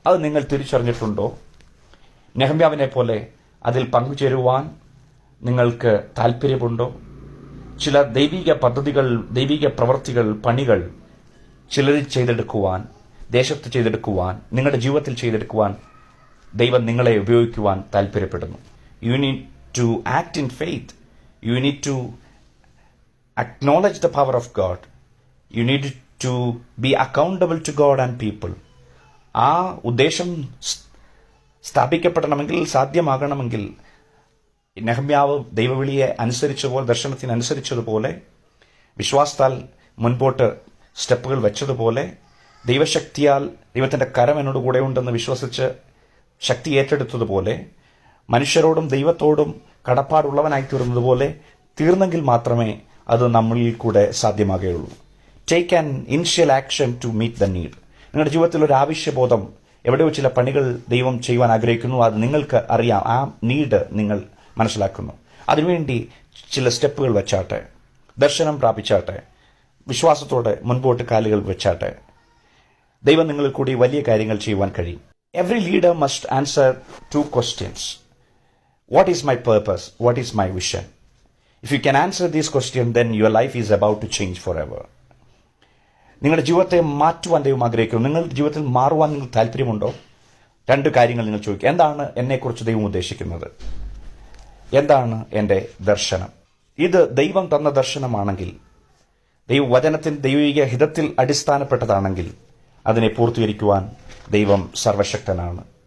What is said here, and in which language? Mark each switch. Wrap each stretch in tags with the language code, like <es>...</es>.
<ml>അത് നിങ്ങൾ തിരിച്ചറിഞ്ഞിട്ടുണ്ടോ? നെഹമ്യാവിനെ പോലെ അതിൽ പങ്കുചേരുവാൻ നിങ്ങൾക്ക് താല്പര്യമുണ്ടോ? ചില ദൈവിക പദ്ധതികൾ, ദൈവിക പ്രവൃത്തികൾ, പണികൾ ചിലരിൽ ചെയ്തെടുക്കുവാൻ, ദേശത്ത് ചെയ്തെടുക്കുവാൻ, നിങ്ങളുടെ ജീവിതത്തിൽ ചെയ്തെടുക്കുവാൻ ദൈവം നിങ്ങളെ ഉപയോഗിക്കുവാൻ താല്പര്യപ്പെടുന്നു.</ml> <en>You need to act in faith. You need to acknowledge the power of God. You need to be accountable to God and people.</en> <ml>ആ ഉദ്ദേശം സ്ഥാപിക്കപ്പെടണമെങ്കിൽ, സാധ്യമാകണമെങ്കിൽ, നെഹമ്യാവ് ദൈവവിളിയെ അനുസരിച്ചതുപോലെ, ദർശനത്തിനനുസരിച്ചതുപോലെ, വിശ്വാസത്താൽ മുൻപോട്ട് സ്റ്റെപ്പുകൾ വെച്ചതുപോലെ, ദൈവശക്തിയാൽ ദൈവത്തിന്റെ കരം എന്നോട് കൂടെ ഉണ്ടെന്ന് വിശ്വസിച്ച് ശക്തി ഏറ്റെടുത്തതുപോലെ, മനുഷ്യരോടും ദൈവത്തോടും കടപ്പാടുള്ളവനായി തീർന്നതുപോലെ തീർന്നെങ്കിൽ മാത്രമേ അത് നമ്മളിൽ കൂടെ സാധ്യമാകുകയുള്ളൂ.</ml> <en>Take an initial action to meet the need.</en> <ml>നിങ്ങളുടെ ജീവിതത്തിൽ ഒരു ആവശ്യബോധം, എവിടെയോ ചില പണികൾ ദൈവം ചെയ്യുവാൻ ആഗ്രഹിക്കുന്നു, അത് നിങ്ങൾക്ക് അറിയാം, ആ നീഡ് നിങ്ങൾ മനസ്സിലാക്കുന്നു. അതിനുവേണ്ടി ചില സ്റ്റെപ്പുകൾ വെച്ചാട്ടെ, ദർശനം പ്രാപിച്ചാട്ടെ, വിശ്വാസത്തോടെ മുൻപോട്ട് കാലുകൾ വെച്ചാട്ടെ, ദൈവം നിങ്ങളിൽ കൂടി വലിയ കാര്യങ്ങൾ ചെയ്യുവാൻ കഴിയും.</ml> <en>Every leader must answer 2 questions. What is my purpose? What is my vision? If you can answer these questions, then your life is about to change forever.</en> <ml>നിങ്ങളുടെ ജീവിതത്തെ മാറ്റുവാൻ ദൈവം ആഗ്രഹിക്കുന്നു. നിങ്ങളുടെ ജീവിതത്തിൽ മാറുവാൻ നിങ്ങൾക്ക് താല്പര്യമുണ്ടോ? 2 കാര്യങ്ങൾ നിങ്ങൾ ചോദിക്കുക. എന്താണ് എന്നെക്കുറിച്ച് ദൈവം ഉദ്ദേശിക്കുന്നത്? എന്താണ് എൻ്റെ ദർശനം? ഇത് ദൈവം തന്ന ദർശനമാണെങ്കിൽ, ദൈവവചനത്തിൽ, ദൈവിക ഹിതത്തിൽ അടിസ്ഥാനപ്പെട്ടതാണെങ്കിൽ അതിനെ പൂർത്തീകരിക്കുവാൻ ദൈവം സർവശക്തനാണ്.</ml>